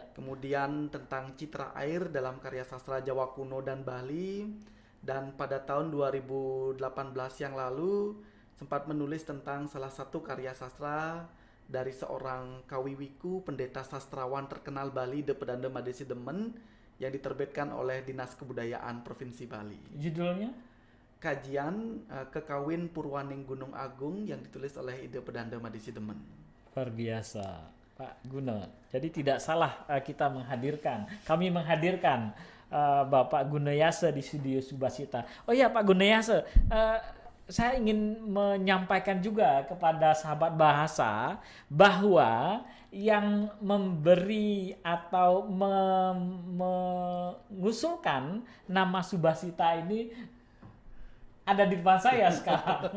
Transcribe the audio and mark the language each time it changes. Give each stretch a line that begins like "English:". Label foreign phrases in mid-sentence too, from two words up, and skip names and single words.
Indonesian: Kemudian tentang citra air dalam karya sastra Jawa kuno dan Bali. Dan pada tahun 2018 yang lalu sempat menulis tentang salah satu karya sastra dari seorang kawiwiku pendeta sastrawan terkenal Bali, De Pedanda Made Sidemen, yang diterbitkan oleh Dinas Kebudayaan Provinsi Bali. Judulnya? Kajian Kekawin Purwaning Gunung Agung yang ditulis oleh Ide Pedanda Made Sidemen. Luar biasa Pak Guno. Jadi tidak salah kami menghadirkan Bapak Gunayasa di Studio Subasita. Oh ya Pak Gunayasa, saya ingin menyampaikan juga kepada sahabat bahasa bahwa yang memberi atau mengusulkan nama Subasita ini ada di depan saya sekarang.